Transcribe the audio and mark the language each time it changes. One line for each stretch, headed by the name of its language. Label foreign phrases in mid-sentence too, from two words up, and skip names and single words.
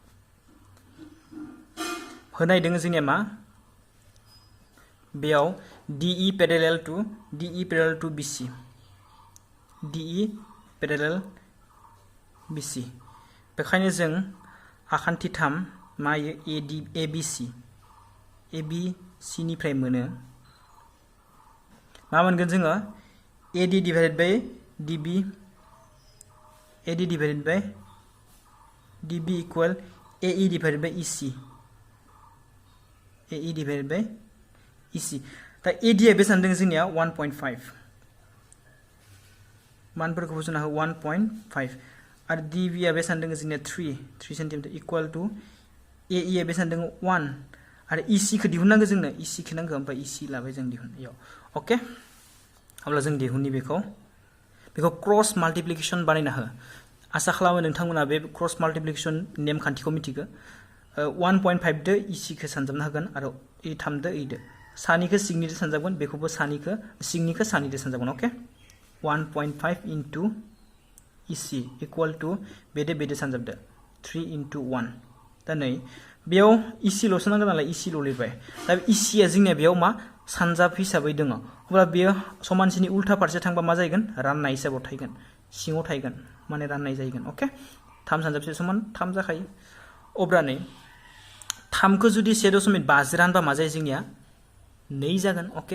Bodo: होनाय दङ जोंनिया मा बेयाव DE
English: parallel to
Bodo: BC DE पेरेलेल BC बेखायनो जों आखान्थि 3 मायो ABC निफ्राय मोनो मा मोनगोन जोङो AD
English: divided by
Bodo: DB इक्वल AE डिवाइडेड बाय EC दा AD आ बेसेबां दङ जोंनिया 1.5 मानफोरखौ बुजिनो हो 1.5 आरो DB आ बेसेबां दङ जोंनिया 3 सेन्टिमिटार
English: equal to
Bodo: AE आ बेसेबां दङ 1 आरो EC खौ दिहुननांगौ जोंनो EC खौ नांगौ ओमफ्राय EC लाबाय जों दिहुननायाव ओके अब्ला जों दिहुननि बेखौ
English: cross multiplication
Bodo: बानायना हो आसा खालामो नोंथांमोना बे
English: cross multiplication
Bodo: नेमखान्थिखौ मिथिगौ 1.5 दो EC खौ सानजाबनो हागोन आरो 3 दो 8 दो सानिखौ सिंनिदो सानजाबगोन बेखौबो सिंनिखौ सानिदो सानजाबगोन ओके 1.5
English: into EC equal to
Bodo: बेदो सानजाबदो 3 into 1 दा नै बेयाव EC ल'सो नांगोन नालाय EC ल' लिरबाय दा EC आ जोंनिया बेयाव मा सानजाब हिसाबै दङ अब्ला बेयो समानसिनि उल्था फारसे थांबा मा जागोन राननाय हिसाबाव थागोन सिङाव थागोन माने राननाय जागोन ओके 3 सानजाबसे समान 3 जाखायो अब्ला नै 3 खौ जुदि 1.5 रानबा मा जायो जोंनिया 2 जागोन ओके